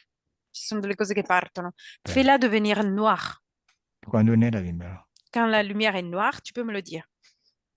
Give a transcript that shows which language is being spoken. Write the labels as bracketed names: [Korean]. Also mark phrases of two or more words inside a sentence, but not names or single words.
[Italian] Ci sono delle cose che partono. Bene. [French] Fais-la devenir noire. [Italian] Quando è nera, dimmelo. [French] Quand la lumière est noire, tu peux me le dire.